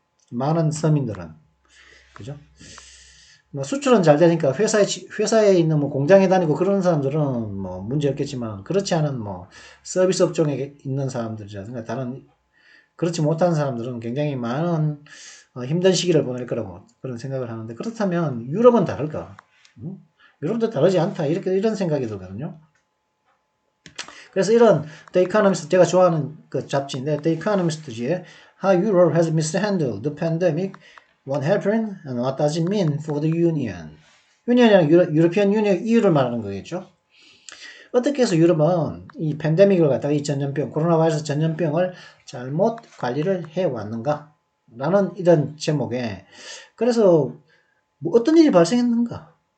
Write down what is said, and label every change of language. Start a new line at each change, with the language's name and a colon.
Korean: 많은 서민들은 그죠? 뭐 수출은 잘 되니까 회사에 있는 뭐 공장에 다니고 그런 사람들은 뭐 문제 없겠지만 그렇지 않은 뭐 서비스 업종에 있는 사람들이라든가 다른 그렇지 못한 사람들은 굉장히 많은 힘든 시기를 보낼 거라고 그런 생각을 하는데 그렇다면 유럽은 다를까? 유럽도 다르지 않다 이런 생각이 들거든요. 그래서 이런 The Economist 제가 좋아하는 그 잡지인데 The Economist지에
English: How Europe has mishandled the pandemic, what happened, and what does it mean for the Union.
Korean: 유니언이랑 유로피언 유니언 EU를 말하는 거겠죠. 어떻게 해서 유럽은 이 팬데믹을 갖다가 이 전염병, 코로나 바이러스 전염병을 잘못 관리를 해왔는가? 라는 이런 제목에 그래서 뭐 어떤 일이 발생했는가?